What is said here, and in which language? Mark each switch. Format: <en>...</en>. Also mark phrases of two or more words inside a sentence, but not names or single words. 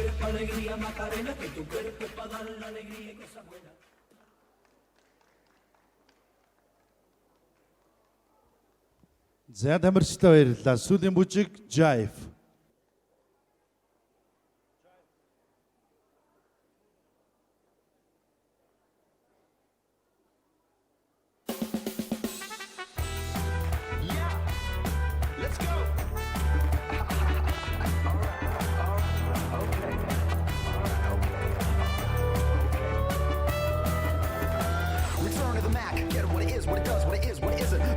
<es>alegría, Macarena, que tu cuerpo es para dar la alegría y cosas buenas.</es> <mn>За тамирчтай баярлалаа. Сүүлийн бүжиг Jive.</mn> <en>Let's go. Return to the Mac, get what it is, what it does, what it is, what it isn't.</en>